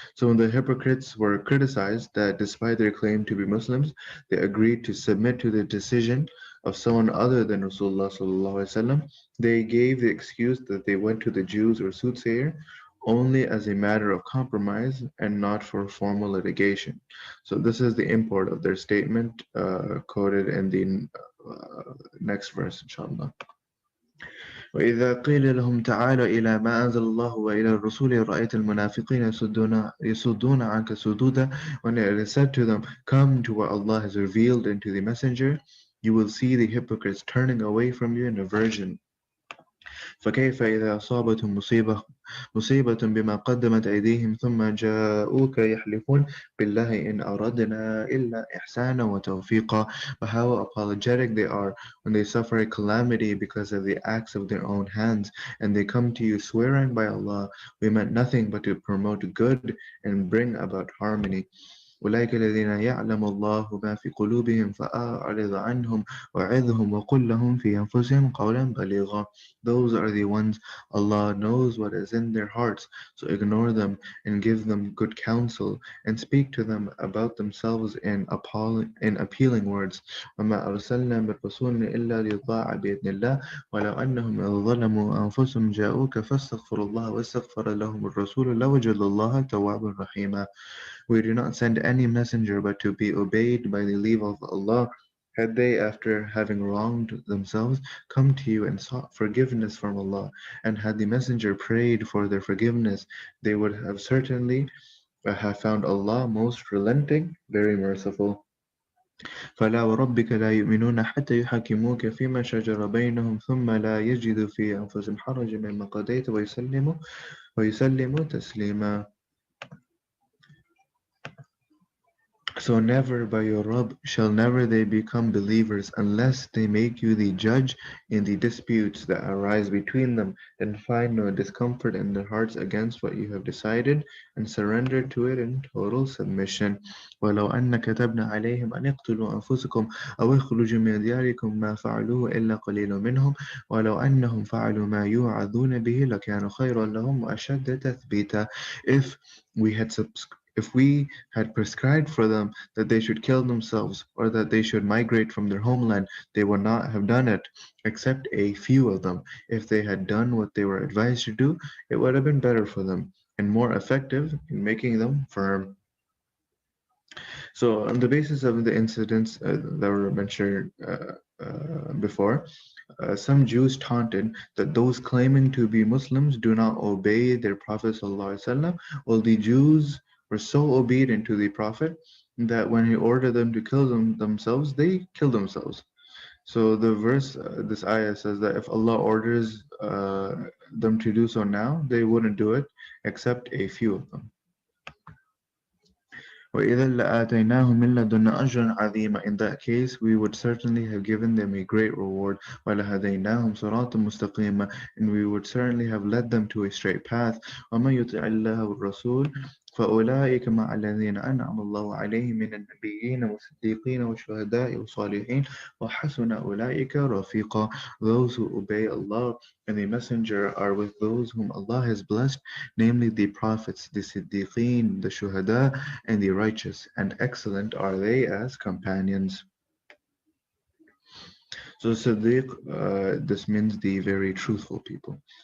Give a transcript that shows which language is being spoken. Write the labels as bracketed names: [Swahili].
[English] So when the hypocrites were criticized that despite their claim to be Muslims, they agreed to submit to the decision of someone other than Rasulullah sallallahu alaihi wasallam, they gave the excuse that they went to the Jews or soothsayer only as a matter of compromise and not for formal litigation. So this is the import of their statement quoted in the next verse, inshallah. [Arabic] وإذا قيل لهم تعالوا إلى ما أنزل الله وإلى الرسول رأيت المنافقين يصدون عنك صدودا. [English] When it is said to them, come to what Allah has revealed and to the Messenger, you will see the hypocrites turning away from you in aversion. [Arabic] فكيف إذا أصابتهم مصيبة بما قدمت أيديهم ثم جاءوك يحلفون بالله إن أردنا إلا إحسانا وتوفيقا. [English] But how apologetic they are when they suffer a calamity because of the acts of their own hands, and they come to you swearing by Allah, we meant nothing but to promote good and bring about harmony. [Arabic] أولئك الذين يعلم الله ما في قلوبهم فأعرض عنهم وعظهم وقل لهم في أنفسهم قولا بليغا. [English] Those are the ones Allah knows what is in their hearts, so ignore them and give them good counsel and speak to them about themselves in appealing words. [Arabic] وما أرسلنا من رسول إلا ليطاع بإذن الله ولو أنهم إذ ظلموا أنفسهم جاءوك فاستغفروا الله واستغفر لهم الرسول لوجدوا الله توابا رحيما. [English] We do not send any messenger but to be obeyed by the leave of Allah. Had they, after having wronged themselves, come to you and sought forgiveness from Allah, and had the messenger prayed for their forgiveness, they would have certainly have found Allah most relenting, very merciful. [Arabic] فلا وربك لا يؤمنون حتى يحكموك فيما شجر بينهم ثم لا يجدوا في أنفسهم حرجا مما قضيت ويسلموا تسليما. [English] So never by your Rabb shall never they become believers unless they make you the judge in the disputes that arise between them, and find no discomfort in their hearts against what you have decided, and surrender to it in total submission. [Arabic] ولو أن كتبنا عليهم أن اقتلوا أنفسكم أو اخرجوا من دياركم ما فعلوه إلا قليل منهم ولو أنهم فعلوا ما يوعظون به لكان خيرا لهم وأشد تثبيتا. [English] We had if we had prescribed for them that they should kill themselves or that they should migrate from their homeland, they would not have done it, except a few of them. If they had done what they were advised to do, it would have been better for them and more effective in making them firm. So, on the basis of the incidents that were mentioned before, some Jews taunted that those claiming to be Muslims do not obey their Prophet ﷺ. Well, the Jews were so obedient to the Prophet that when he ordered them to kill themselves, they killed themselves. So the verse, this ayah says that if Allah orders them to do so now, they wouldn't do it except a few of them. [Arabic] وَإِذًا لَآتَيْنَاهُمْ مِنْ لَدُنَّا أَجْرًا عَظِيمًا. [English] In that case, we would certainly have given them a great reward. [Arabic] وَلَهَدَيْنَاهُمْ صِرَاطًا مُسْتَقِيمًا. [English] And we would certainly have led them to a straight path. [Arabic] وَمَنْ يُطِعِ اللَّهَ وَالرَّسُولَ فأولئك مع الذين أنعم الله عليهم من النبيين والصديقين والشهداء والصالحين وحسن أولئك رفيقا. [English] Those who obey Allah and the Messenger are with those whom Allah has blessed, namely the prophets, the Siddiqeen, the Shuhada, and the righteous, and excellent are they as companions. So Siddiq, this means the very truthful people.